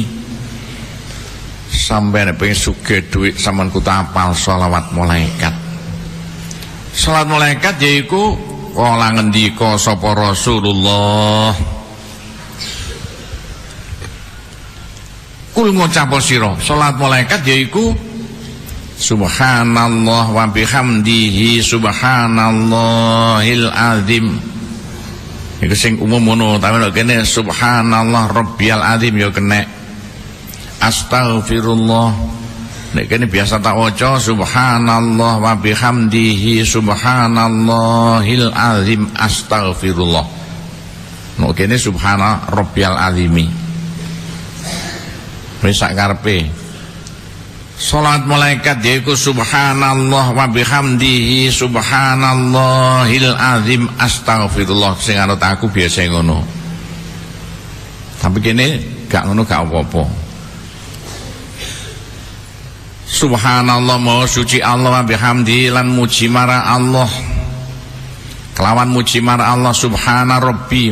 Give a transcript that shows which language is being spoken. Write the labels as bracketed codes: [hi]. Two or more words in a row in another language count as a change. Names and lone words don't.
[jv] Sampeyan pengen sugih dhuwit sampean kudu apal sholawat malaikat. Salat malaikat yaiku kala ngendika sapa Rasulullah. Kul ngucap sira salat malaikat yaiku [ar] سبحان الله وبحمده سبحان الله العظيم. [jv] Iku sing umum ngono, tapi nek kene [ar] سبحان الله ربي العظيم [jv] ya kena. Astaghfirullah nek kene biasa tak waca [ar] سبحان الله وبحمده سبحان الله العظيم أستغفر الله. [jv] Nek kene [ar] سبحان ربي العظيم. [jv] Wis sak karepe. Salat malaikat yaiku [ar] سبحان الله وبحمده سبحان الله العظيم أستغفر الله. [jv] Sing anut aku biasa ngono. Tapi kene gak ngono gak apa-apa. Subhanallah maha suci Allah [ar] وبحمده [jv] lan muji marang Allah. Kelawan muji marang Allah [ar] سبحان ربي.